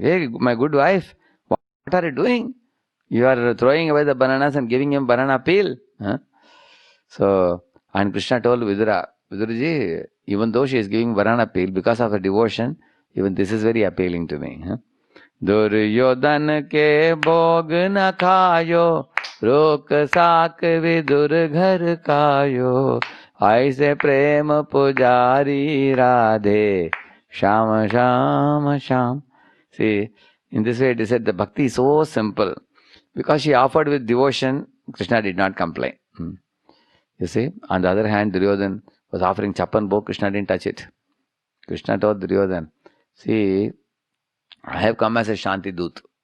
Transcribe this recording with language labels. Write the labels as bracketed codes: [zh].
[en] Hey, my good wife, what are you doing? You are throwing away the bananas and giving him banana peel. So, and Krishna told Vidura, Viduraji, even though she is giving banana peel, because of her devotion, even this is very appealing to me. [hi] Duryodhan के भोग न खायो, रोक साक विदुर घर कायो, ऐसे प्रेम पुजारी Radhe, Shyam Shyam Shyam. [en] See, in this way it is said the bhakti is so simple. Because she offered with devotion, Krishna did not complain. You see, on the other hand, Duryodhan was offering chapan bhog, Krishna didn't touch it. Krishna told Duryodhan, see, I have come as a Shanti Dut.